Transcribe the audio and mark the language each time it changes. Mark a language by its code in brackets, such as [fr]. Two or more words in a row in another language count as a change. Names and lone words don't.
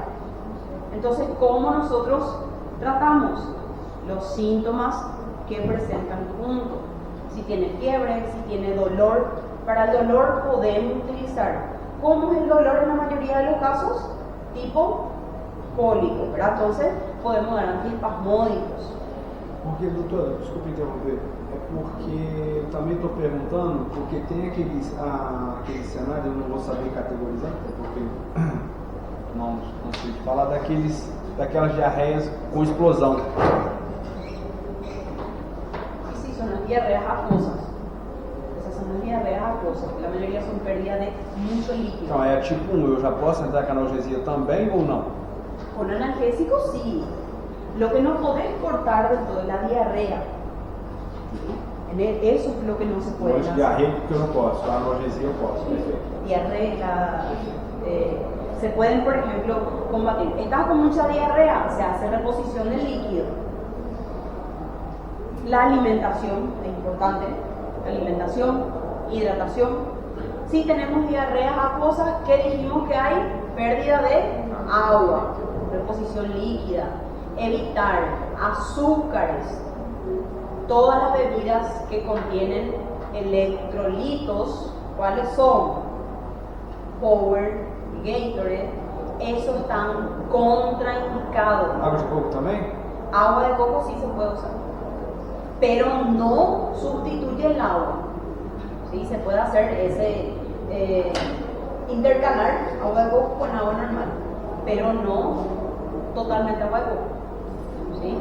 [es] Entonces, ¿cómo nosotros tratamos? Los síntomas que presentan junto. Si tiene fiebre, si tiene dolor. Para el dolor podemos utilizar. ¿Cómo es el dolor en la mayoría de los casos? Tipo cólico, ¿verdad? Entonces, podemos dar antiespasmódicos. [pt] Porque, doutora, desculpa interromper, é porque também estou perguntando, porque tem aquele cenário, eu não vou saber categorizar, porque não sei falar daquelas diarreias com explosão. [es] Sí, son las diarreas acuosas. Esas son las diarreas acuosas, la mayoría son pérdida de mucho líquido. [pt] Então é tipo 1, eu já posso entrar com analgesia também ou não? [es] Con analgésicos sí. Lo que no podés cortar de toda la diarrea. ¿Sí? Eso es lo que no se puede [pt] Mas [es] hacer. [pt] diarreia porque eu não posso, a analgesia eu posso. Perfeito. [es] Diarrea, se pueden, por ejemplo, combatir. Estás con mucha diarrea, se hace reposición del líquido. La alimentación es importante. Alimentación, hidratación. Si tenemos diarreas acuosas, ¿qué dijimos que hay? Pérdida de agua, reposición líquida. Evitar azúcares, todas las bebidas que contienen electrolitos. ¿Cuáles son? Power, Gatorade, esos están contraindicados. [pt] Água de coco também? [es] Agua de coco sí se puede usar, pero no sustituye el agua. ¿Sí? Se puede hacer ese intercalar agua de coco con agua normal, pero no totalmente agua de coco, ¿sí?